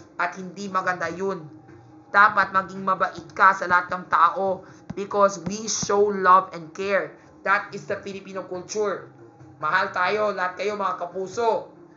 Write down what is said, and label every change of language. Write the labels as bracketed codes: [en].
[tl] At hindi maganda yun. Dapat maging mabait ka sa lahat ng tao. [en] Because we show love and care. That is the Filipino culture. [tl] Mahal tayo, lahat kayo mga kapuso.